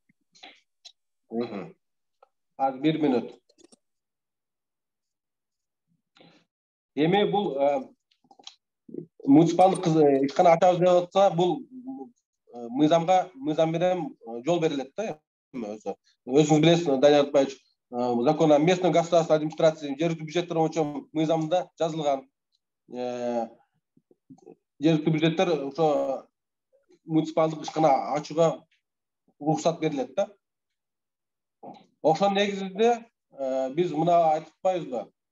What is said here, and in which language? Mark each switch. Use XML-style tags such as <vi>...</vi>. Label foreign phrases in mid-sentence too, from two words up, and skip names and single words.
<ky>Азыр 1 мүнөт. Эми бул муниципалдык ишкана ачабыз деп атса, бул мыйзам менен жол берилет да. Өзүңүз билесиз, Данияр Альпаевич,</ky> <ru>закон о местной государственной администрации</ru> <ky>жергиликтүү бюджеттер боюнча мыйзамда жазылган. Жергиликтүү бюджеттер ошо муниципалдык ишкана ачууга уруксат берилет да. Ошонун негизинде биз мына айтып атпайбызбы?</ky>